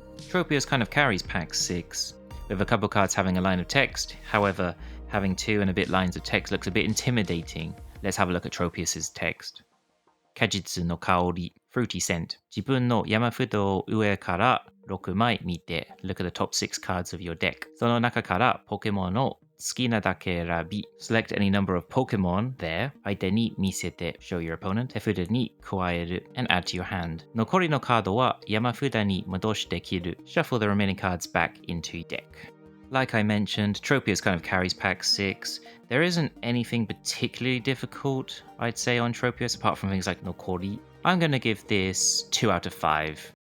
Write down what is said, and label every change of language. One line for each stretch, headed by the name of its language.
English: Tropius kind of carries pack 6, with a couple cards having a line of text. However, having 2 and a bit lines of text looks a bit intimidating. Let's have a look at Tropius's text. Kajitsu no kaori, fruity scent.
Japanese: Jibun no yamafudo o ue kara 6枚見て.
English: Look at the top 6 cards of your deck.
Japanese: その中からポケモンを好きなだけ選び.
English: Select any number of Pokemon there.
Japanese: 相手に見せて
English: show your opponent.
Japanese: 手札に加える
English: and add to your hand.
Japanese: 残りのカードは山札に戻して切る.
English: Shuffle the remaining cards back into your deck. Like I mentioned, Tropius kind of carries pack 6. There isn't anything particularly difficult, I'd say, on Tropius, apart from things like Nokori. I'm going to give this 2 out of 5.